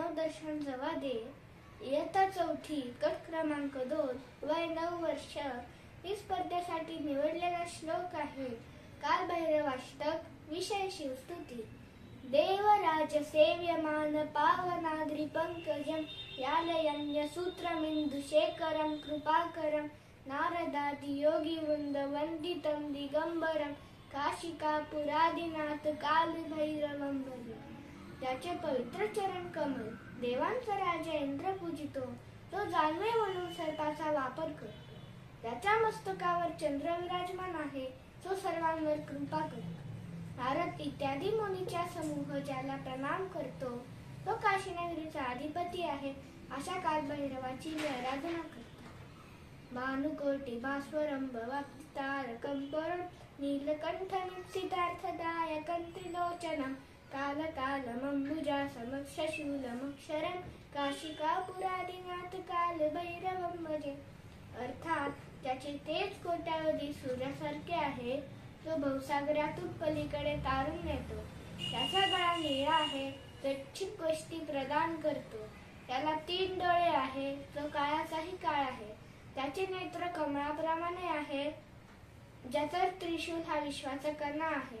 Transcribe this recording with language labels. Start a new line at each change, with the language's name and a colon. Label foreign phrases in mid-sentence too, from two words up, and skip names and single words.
Marathi: मार्गदर्शन जवा दे. इयत्ता चौथी, गट क्रमांक 2, वय 9 वर्ष. ही स्पर्धेसाठी निवडलेला श्लोक आहे कालभैरवाष्टक. विषय शिवस्तुती.
Sanskrit: देवराज सेव्यमान पावनाद्रि पंकजं व्यालयन्य सूत्रमिन्दुशेखरं कृपाकरं नारदादि योगिवृन्द वन्दितं दिगंबरं काशिकापुरादिनाथ कालभैरवं भजे.
Marathi: त्याचे पवित्र चरण कमल देवांचा राजा इंद्र पूजितो. तो जाणवे म्हणून सर्पाचा वापर करतो. त्याच्या मस्तकावर चंद्र विराजमान आहे. तो सर्वांवर कृपा करतो. नारद इत्यादी मुनीचा समूह ज्याला प्रणाम करतो तो काशीनगरीचा अधिपती आहे. अशा कालभैरवाची मी आराधना करतो.
Sanskrit: भानुकोटी भास्वरं भवतारकं परं नीलकंठं सिद्धार्थदायकं त्रिलोचनं कालकालमंबुजासमक्षशूलमक्षरं काशिकापुरादिनाथ कालभैरवं भजे.
Marathi: अर्थात त्याचे तेज कोट्यावधी सूर्यासारखे आहे. तो भवसागरातून पलीकडे तारून नेतो. त्याचा गळा निळा आहे. तो इच्छित गोष्टी प्रदान करतो. त्याला 3 डोळे आहे. तो काळाचाही काळ आहे. त्याचे नेत्र कमळाप्रमाणे आहे. ज्याचा त्रिशूल हा विश्वाचा कणा आहे.